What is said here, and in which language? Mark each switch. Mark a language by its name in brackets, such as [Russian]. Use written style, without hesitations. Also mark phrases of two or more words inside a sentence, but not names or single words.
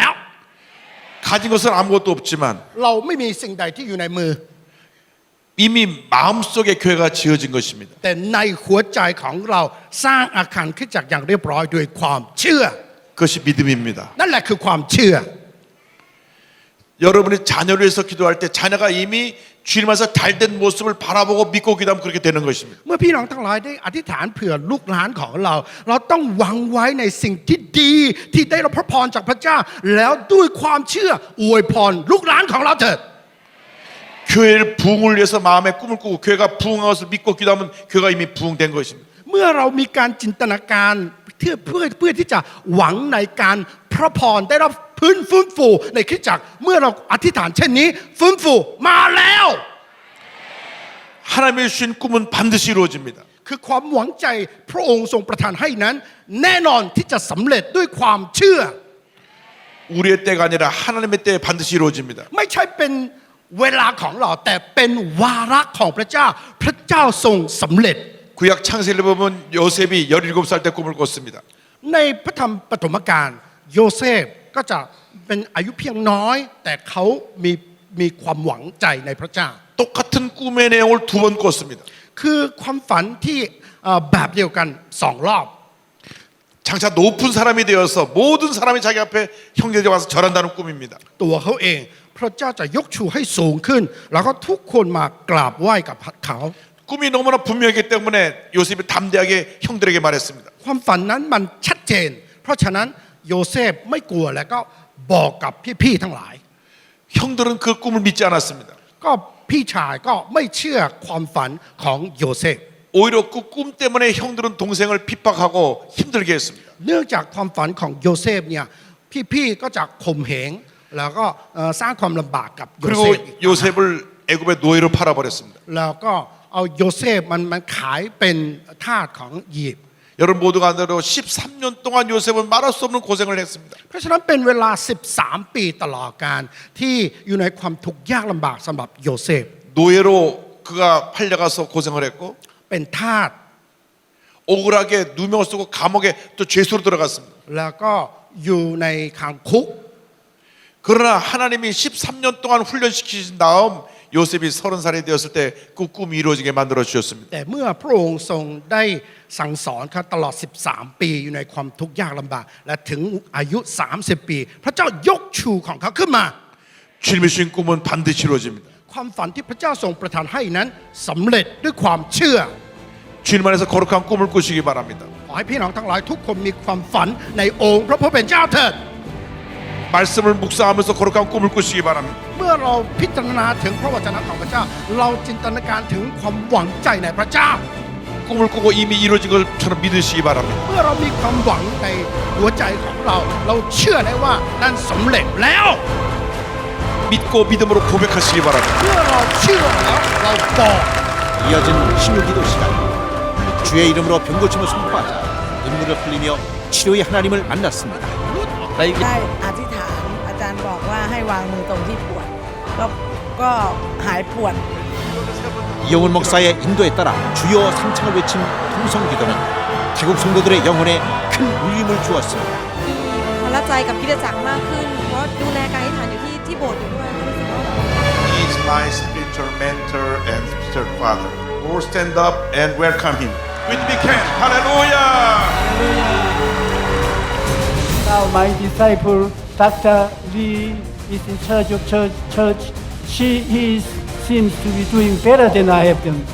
[Korean] 가진 것은 아무것도 없지만 [Thai] เราไม่มีสิ่งใดที่อยู่ในมือ [Korean] 이미 마음속에 교회가 지어진 것입니다. [Thai] แต่ในหัวใจของเราสร้างอาคารคริสตจักรอย่างเรียบร้อยด้วยความเชื่อ [Korean] 그것이 믿음입니다. [Thai] นั่นแหละคือความเชื่อ [Korean] 여러분이 자녀를 위해서 기도할 때 자녀가 이미 주님께서 잘된 모습을 바라보고 믿고 기도하면 그렇게 되는 것입니다. [Thai] เมื่อพี่น้องทั้งหลายได้อธิษฐานเผื่อลูกหลานของเรา เราต้องหวังไว้ในสิ่งที่ดีที่ได้รับพระพรจากพระเจ้า แล้วด้วยความเชื่ออวยพรลูกหลานของเราเถิด [Korean] 교회를 부흥을 위해서 마음에 꿈을 꾸고 교회가 부흥한 것을 믿고 기도하면 교회가 이미 부흥된 것입니다. [Thai] เมื่อเรามีการจินตนาการเพื่อที่จะหวังในการพระพรได้รับฟื้นฟูในคริสตจักรเมื่อเราอธิษฐานเช่นนี้ฟื้นฟูมาแล้ว [Korean] 하나님의 주신 꿈은 반드시 이루어집니다. [Thai] คือความหวังใจพระองค์ทรงประทานให้นั้น แน่นอนที่จะสำเร็จด้วยความเชื่อ [Korean] 우리의 때가 아니라 하나님의 때에 반드시 이루어집니다. [Thai] ไม่ใช่เป็นเวลาของเราแต่เป็นวาระของพระเจ้า พระเจ้าทรงสำเร็จ [Korean] 구약 창세기를 보면 요셉이 17살 때 꿈을 꿨습니다. [Thai] ในพระธรรมปฐมกาลโยเซฟก็จะเป็นอายุเพียงน้อย แต่เขามีความหวังใจในพระเจ้า [Korean] 똑같은 꿈의 내용을 2번 꿨습니다. [Thai] คือความฝันที่แบบเดียวกัน2 รอบ [Korean] 장차 높은 사람이 되어서 모든 사람이 자기 앞에 형제들이 와서 절한다는 꿈입니다. [Thai] ตัวเขาเองพระเจ้าจะยกชูให้สูงขึ้น แล้วก็ทุกคนมากราบไหว้กับเขา [Korean] 꿈이 너무나 분명했기 때문에 요셉이 담대하게 형들에게 말했습니다. [Thai] ความฝันนั้นมันชัดเจน เพราะฉะนั้นโยเซฟไม่กลัวแล้วก็บอกกับพี่ๆทั้งหลาย [Korean] 형들은 그 꿈을 믿지 않았습니다. [Thai] ก็พี่ชายก็ไม่เชื่อความฝันของโยเซฟ [Korean] 오히려 그 꿈 때문에 형들은 동생을 핍박하고 힘들게 했습니다. [Thai] เนื่องจากความฝันของโยเซฟเนี่ยพี่ๆก็จะข่มเหงแล้วก็สร้างความลำบากกับโยเซ [Korean] 그리고 [Thai] ฟอีก [Korean] 요셉을 애굽의 노예로 팔아버렸습니다. [Thai] แล้วก็เอาโยเซฟมันขายเป็นทาสของอียิปต์ [Korean] 여러분 모두가 안대로 13년 동안 요셉은 말할 수 없는 고생을 했습니다. [Thai] เพราะฉะนั้นเป็นเวลา13 ปีตลอดการที่อยู่ในความทุกข์ยากลำบากสำหรับโยเซฟ [Korean] 노예로 그가 팔려가서 고생을 했고 [Thai] เป็นทาส [Korean] 억울하게 누명을 쓰고 감옥에 또 죄수로 들어갔습니다. [Thai] แล้วก็อยู่ในขังคุก [Korean] 그 그러나 하나님이 13년 동안 훈련시키신 다음 요셉이 30살이 되었을 때 그 꿈이 이루어지게 만들어 주셨습니다. [Thai] แต่เมื่อพระองค์ทรงได้สั่งสอนเขาตลอด 13 ปีอยู่ในความทุกข์ยากลำบากและถึงอายุ 30 ปี พระเจ้ายกชูของเขาขึ้นมา [Korean] 주님의 주신 꿈은 반드시 이루어집니다. [Thai] ความฝันที่พระเจ้าทรงประทานให้นั้นสำเร็จด้วยความเชื่อ [Korean] 주님 안에서 거룩한 꿈을 꾸시기 바랍니다. [Thai] ขอให้พี่น้องทั้งหลายทุกคนมีความฝันในองค์พระผู้เป็นเจ้าเถิด [Korean] 말씀을 묵상하면서 거룩한 꿈을 꾸시기 바랍니다. [Thai] เมื่อเราพิจารณาถึงพระวจนะของพระเจ้า เราจินตนาการถึงความหวังใจในพระเจ้า [Korean] 꿈을 꾸고 이미 이루어진 것처럼 믿으시기 바랍니다. [Thai] เมื่อเรามีความหวังในหัวใจของเรา เราเชื่อได้ว่านั่นสำเร็จแล้ว [Korean] 믿고 믿음으로 고백하시기 바랍니다. [Thai] เมื่อเราเชื่อแล้วเราบอก [Korean] 이어진 신유기도 시간. 주의 이름으로 병고침을 선포하자 눈물을 흘리며 치료의 하나님을 만났습니다. [Thai] ได้ ได้อธิษฐานอาจารย์บอกว่าให้วางมือตรงที่ปวดก็หายปวด [Korean] 이영훈 목사의 인도에 따라 주여 3창을 외친 통성기도는 태국 성도들의 영혼에 큰 울림을 주었습니다. [Thai] พละใจกับคริสตจักรมากขึ้น เพราะดูแลการอธิษฐานอยู่ที่โบสถ์อยู่ด้วยรู้สึกว่า [English] He is my spiritual mentor and spiritual father. All stand up and welcome him. With we can. Hallelujah. Now my disciple, Dr. Lee, is in charge of church. He seems to be doing better than I have done.